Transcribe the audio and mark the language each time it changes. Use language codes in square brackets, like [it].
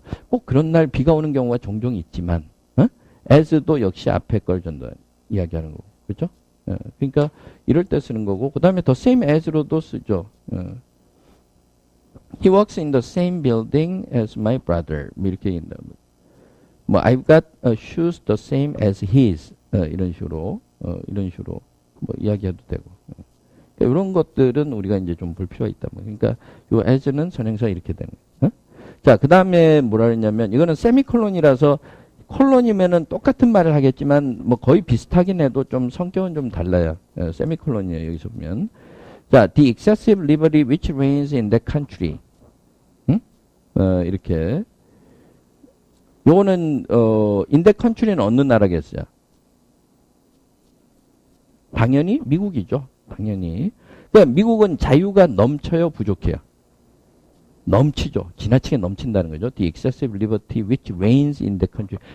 [ko] 꼭 그런 날 비가 오는 경우가 종종 있지만 as도 역시 앞에 걸 전도 이야기하는 거고. 그렇죠? 그러니까 이럴 때 쓰는 거고 그 다음에 [en] the same as [ko] 로도 쓰죠. [en] He works in the same building as my brother. [ko] 뭐 이렇게 얘기한다. [en] 뭐 I've got shoes the same as his. [ko] 이런 식으로 뭐 이야기해도 되고. 그러니까 이런 것들은 우리가 이제 좀 볼 필요가 있다. 그러니까 요 as는 선행사 이렇게 되는 거예요. 자, 그 다음에 뭐라 그랬냐면 이거는 세미콜론이라서 콜론이면은 똑같은 말을 하겠지만 뭐 거의 비슷하긴 해도 좀 성격은 좀 달라요. 세미콜론이에요. 여기서 보면. [en] 자, the excessive liberty which reigns in that country. [ko] 이렇게. 요거는 [en] in that country [ko] 는 어느 나라겠어요? 당연히 미국이죠. 당연히. 그러니까 미국은 자유가 넘쳐요, 부족해요? 넘치죠. 지나치게 넘친다는 거죠. [en] The excessive liberty which reigns in the country.